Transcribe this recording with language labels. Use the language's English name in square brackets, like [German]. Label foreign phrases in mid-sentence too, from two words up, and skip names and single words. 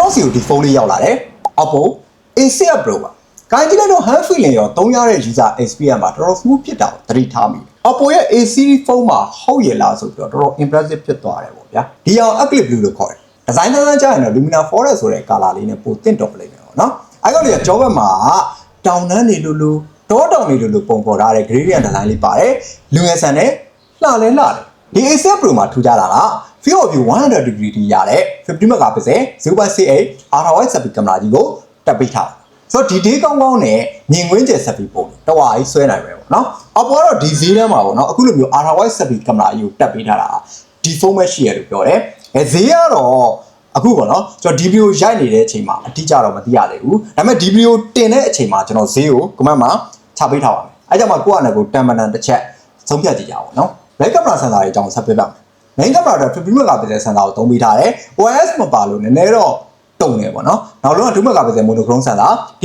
[Burmese] စီကိုဒီဖုန်းလေးရောက်လာတယ် Oppo A6 Pro ပါကိုင်းကြည့်လိုက်တော့ [English] hand feeling [Burmese] ရောသုံးရတဲ့ [English] user experience [Burmese] မှာတော်တော် smooth ဖြစ်တာကိုသတိထားမိ Oppo ရဲ့ A series ဖုန်းမှာဟုတ်ရလားဆိုပြီးတော့တော်တော် impressive ဖြစ်သွားတယ်ပေါ့ဗျာဒီအောင် Eclipse Blue လို့ခေါ်တယ်ဒီဇိုင်းသန်းကျရင်တော့ Lumina Forest ဆိုတဲ့ color လေးနဲ့ပိုတင့်တော်ပလိမ့်မယ်ပေါ့နော်အဲ့ကောင်လေးကကြောဘက်မှာတောင်တန်းနေလို့တောတောင်နေလို့ပုံပေါ်ထားတဲ့ [English] gradient design [Burmese] လေး ပါတယ်လူငယ်ဆန်နဲ့လှလဲလှတယ်ဒီ A7 Pro မှာထူးခြားတာက [English] field of view 100 degree [Burmese] ထိရတဲ့ [English] 50 megapixel 0.68 ultra-wide selfie camera [Burmese] ကြီးကိုတက်ပေးထားဆိုတော့ဒီ day ကောင်းကောင်းနဲ့မြင်ကွင်းကျယ် selfie ပုံတော့ဝါကြီးဆွဲနိုင်ပဲပေါ့နော်အပေါ်ကတော့ဒီဈေးထဲမှာပေါ့နော်အခုလိုမျိုး [English] ultra-wide selfie camera [Burmese] ကြီးကိုတက်ပေး ထားတာဒီဖုန်းပဲရှိရလို့ပြောတယ်ဈေးကတော့အခုပေါ့နော်ကျွန်တော်ဒီဗီဒီယိုရိုက်နေတဲ့အချိန်မှာအတိအကျတော့မသိရသေးဘူးဒါပေမဲ့ဒီဗီဒီယိုတင်တဲ့အချိန်မှာကျွန်တော်ဈေးကို comment မှာချပေးထားပါမယ်အဲကြောင့်မှကိုယ့်အနေကိုတန်မန်တစ်ချက်ဆုံးဖြ တ်ကြည့်ကြအောင်နော် [English] main camera sensor [Burmese] တွေအကြောင်းဆက်ပြပါမယ် [English] main camera [Burmese] တော့ [English] 50 megapixel sensor [Burmese] ကိုသုံးပေးထားတယ် OIS မပါလို့နည်းနည်းတော့တုံနေပေါ့နော်နောက်လုံးက [English] 2 megapixel monochrome sensor [Burmese] ဒီ